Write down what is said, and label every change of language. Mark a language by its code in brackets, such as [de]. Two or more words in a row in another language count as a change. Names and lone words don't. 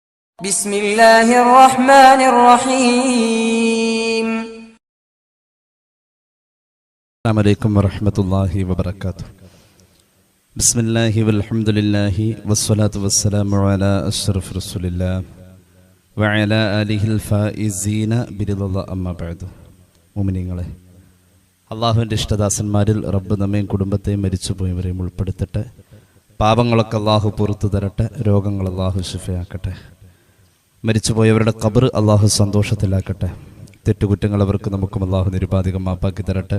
[ar] بسم الله الرحمن الرحيم. السلام عليكم ورحمة الله وبركاته. بسم الله والحمد لله والصلاة والسلام على أشرف رسول الله وعلى آله الفائزين برضا الله أما بعد. [ml] മുഅ്മിനീങ്ങളെ, അള്ളാഹുവിൻ്റെ ഇഷ്ടദാസന്മാരിൽ റബ്ബ് നമ്മയും കുടുംബത്തെയും മരിച്ചുപോയവരെയും ഉൾപ്പെടുത്തട്ടെ. പാപങ്ങളൊക്കെ അള്ളാഹു പുറത്തു തരട്ടെ. രോഗങ്ങൾ അള്ളാഹു ശിഫയാക്കട്ടെ. മരിച്ചുപോയവരുടെ ഖബർ അള്ളാഹു സന്തോഷത്തിലാക്കട്ടെ. തെറ്റുകുറ്റങ്ങൾ അവർക്ക് നമുക്കും അള്ളാഹു നിരുപാധികം മാപ്പാക്കി തരട്ടെ.